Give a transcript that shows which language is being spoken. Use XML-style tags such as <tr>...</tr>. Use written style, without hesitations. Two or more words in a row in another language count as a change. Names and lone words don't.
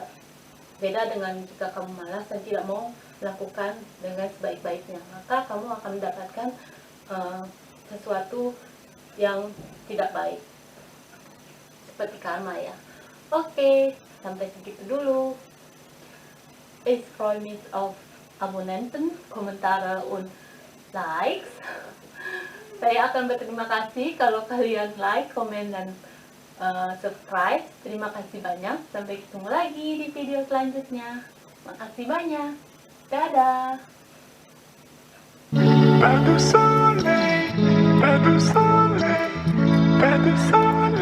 <id>Beda dengan jika kamu malas dan tidak mau melakukan dengan sebaik-baiknya, maka kamu akan mendapatkan sesuatu yang tidak baik, seperti karma ya. Oke, sampai segitu dulu.</id> <de>Ich freue mich auf Abonnenten, Kommentare und Likes.</de> <id>Saya akan berterima kasih kalau kalian like, komen, dan subscribe. Terima kasih banyak. Sampai ketemu lagi di video selanjutnya. Makasih banyak. Dadah.</id> <fr>Pas de soleil, pas de soleil, pas de soleil.</fr>